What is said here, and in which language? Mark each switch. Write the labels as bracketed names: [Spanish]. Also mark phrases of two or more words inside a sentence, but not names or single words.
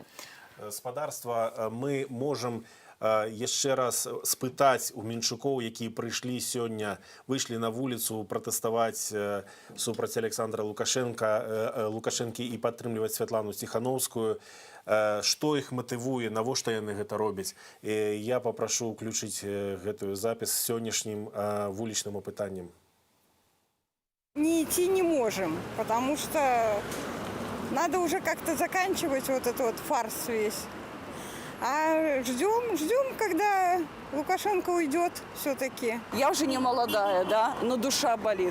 [Belarusian] Спадарства, мы можам яшчэ раз спытаць у менчукоў, якія прыйшлі сёння, выйшлі на вуліцу пратэставаць супраць Александра Лукашэнкі і падтрымліваць Святлану Ціхановскую, што іх матывуе, навошта яны гэта робяць. Я папрашу ўключыць гэтую запіс з сённяшнім вулічным апытаннем. [Russian] Не идти не можем, потому что надо уже как-то заканчивать вот этот вот фарс весь. А ждем, когда Лукашенко уйдет все-таки. Я уже не молодая, да, но душа болит.